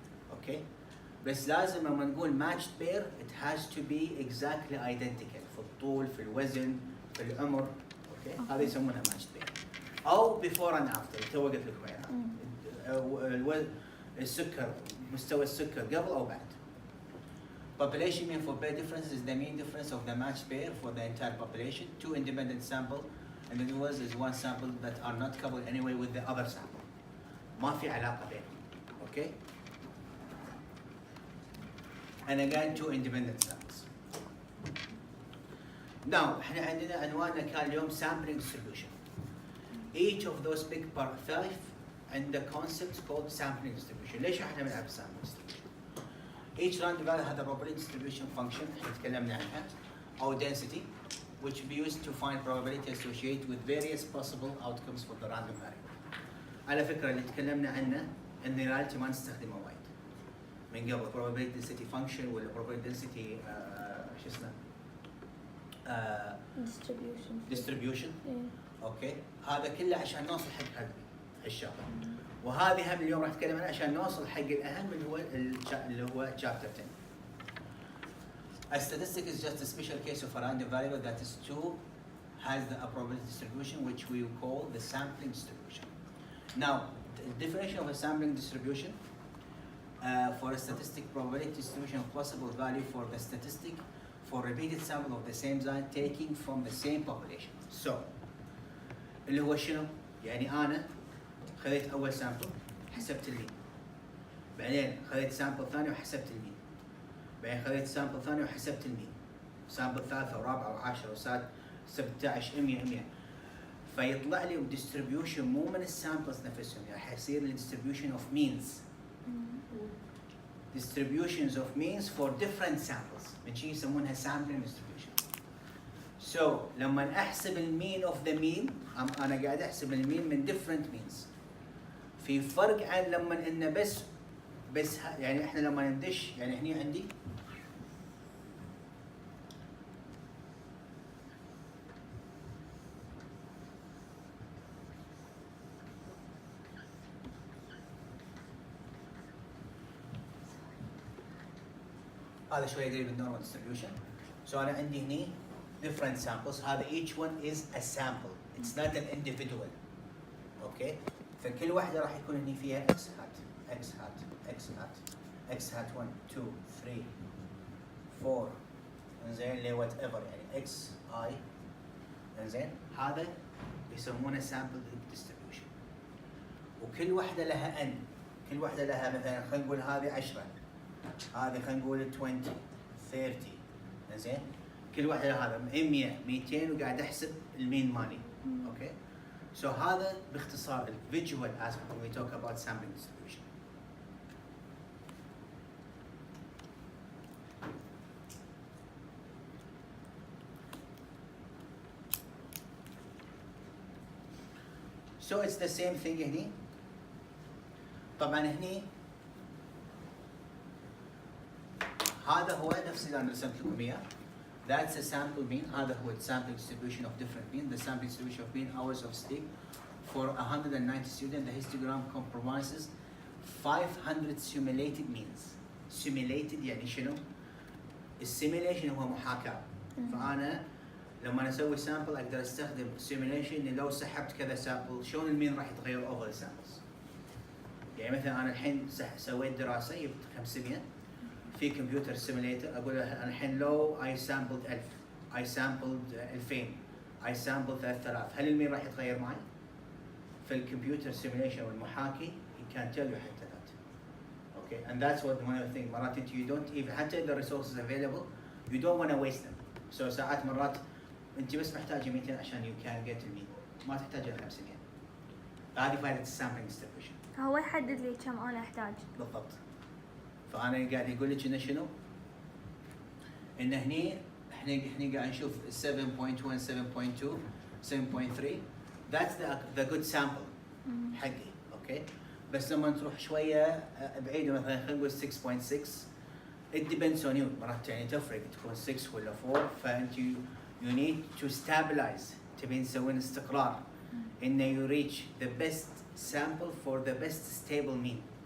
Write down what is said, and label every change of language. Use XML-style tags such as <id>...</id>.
<ar>اوكي؟ بس لازم لما نقول</ar> <en>matched pair it has to be exactly identical</en> <ar>في الطول في الوزن في العمر. اوكي؟ هذا يسمونه matched pair. او before and after تو قلت لكم اياها. السكر مستوى السكر قبل او بعد.</ar> <en>Population mean for pair difference is the mean difference of the matched pair for the entire population. Two independent sample individuals is one sample that are not coupled anyway with the other sample.</en> <ar>ما في علاقة بينهم. Okay?</ar> <en>And again two independent samples.</en> <ar>Now احنا عندنا عنواننا كان اليوم</ar> <en>sampling distribution. Each of those big part 5 عنده concept called sampling distribution. ليش احنا بنلعب sampling distribution؟ Each random value has a probability distribution function</en> <ar>احنا تكلمنا عنها</ar> <en>or density which be used to find probability associated with various possible outcomes for the random variable.</en> <ar>على فكرة اللي تكلمنا عنه ان reality ما نستخدمه وايد.</ar> <en>من قبل probability density function ولا probability density شو اسمه distribution.</en> <ar>اوكي هذا كله عشان نوصل حق الشغله. وهذه هم اليوم راح نتكلم عنها عشان نوصل حق الاهم اللي هو chapter 10.</ar> <en>A statistic is just a special case of a random variable that is true, has a probability distribution which we call the sampling distribution. Now, the definition of a sampling distribution for a statistic probability distribution of possible value for the statistic for repeated sample of the same design taking from the same population.</en> <ar>So, اللي هو شنو؟ يعني أنا خذيت أول سامبل حسبت المين. بعدين خذيت سامبل ثاني وحسبت المين. بعدين خذيت سامبل ثاني وحسبت المين. سامبل ثالثة ورابعة وعاشرة وسادسة 17 100 فيطلع لي distribution مو من السامبلز نفسهم يعني حيصير لي</ar> <en>distribution of means. Distributions of means for different samples</en> <ar>من شيء يسمونها</ar> <en>sampling distribution.</en> <ar>So لما احسب المين of the mean انا قاعد احسب المين من</ar> <en>different means.</en> <ar>في فرق عن لما انه بس يعني احنا لما ندش يعني هني عندي هذا شوي قريب من normal distribution. So أنا عندي هني different samples.</ar> <en>هذا each one is a sample. It's not an individual. Okay.</en> <ar>فكل واحدة راح يكون هني فيها x hat, x hat, x hat, x hat 1, 2, 3, 4. إنزين ل whatever يعني x I. إنزين هذا يسمونه sample distribution. وكل واحدة لها n. كل واحدة لها مثلا خلينا نقول هذه 10. هذه خلينا نقول 20 30 زين كل واحده هذا 100 200 وقاعد احسب المين مالي اوكي سو هذا باختصار الفيجوال aspect</ar> <en>when we talk about sampling distribution. So it's the same thing</en> <ar>هني طبعا هني هذا هو نفس اللي انا رسمت لكم اياه.</ar> <en>That's a sample mean.</en> <ar>هذا هو</ar> <en>sample distribution of different mean. The sample distribution of mean hours of sleep for 190 students. The histogram comprises 500 simulated means.</en> <ar>Simulated يعني شنو؟ السيميليشن هو محاكاة. فأنا لما أسوي sample أقدر أستخدم simulation إن لو سحبت كذا sample شلون المين راح يتغير over the samples. يعني مثلا أنا الحين سويت دراسة جبت 500 في كمبيوتر سيميليتر اقول له انا الحين لو اي سامبلد 1000 اي سامبلد 2000 اي سامبلد 3000 هل المين راح يتغير معي؟ في الكمبيوتر سيميليشن والمحاكي</ar> <en>you can tell you</en> <ar>حتى that.</ar> <en>Okay and that's what one of the things مرات انت you don't even حتى the resources available you don't want to waste them.</en> <ar>So ساعات مرات انت بس محتاجه 200 عشان</ar> <en>you can get</en> <ar>المين ما تحتاج 500. هذه فائدة السامبلينج ديستريبيوشن. هو يحدد لي كم انا احتاج. بالضبط. فانا قاعد يقول لك انه شنو؟ انه هني احنا قاعد نشوف 7.1 7.2 7.3</ar> <en>that's the good sample</en> <ar>حقي اوكي بس لما تروح شويه بعيده مثلا خلينا نقول 6.6 it depends on you مرات يعني تفرق تكون 6 ولا 4 فانت you need to stabilize تبين تسوين استقرار انه</ar> <en>you reach the best sample for the best stable mean.</en>